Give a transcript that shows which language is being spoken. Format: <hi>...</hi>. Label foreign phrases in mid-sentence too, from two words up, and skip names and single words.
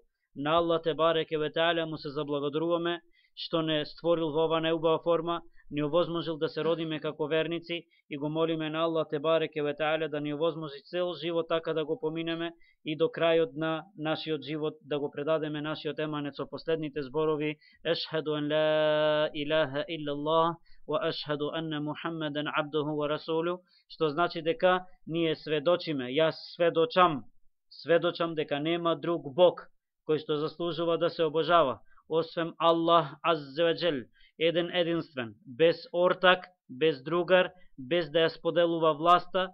<mk>На Аллах</mk> <ar>تبارك وتعالى</ar> <mk>му се заблагодаруваме што не створил во ова најубава форма, ни овозможил да се родиме како верници, и го молиме на Аллах</mk> <ar>تبارك وتعالى</ar> <mk>да ни овозможи цел живот така да го поминеме и до крајот на нашиот живот да го предадеме нашиот еманет со последните зборови:</mk> <ar>أشهد أن لا إله إلا الله وأشهد أن محمدا عبده ورسوله,</ar> <mk>што значи дека ние сведочиме, јас сведочам дека нема друг Бог кој што заслужува да се обожава освен Аллах</mk> <ar>عز وجل,</ar> <mk>единствен, без ортак, без другар, без да ја споделува власта.</mk>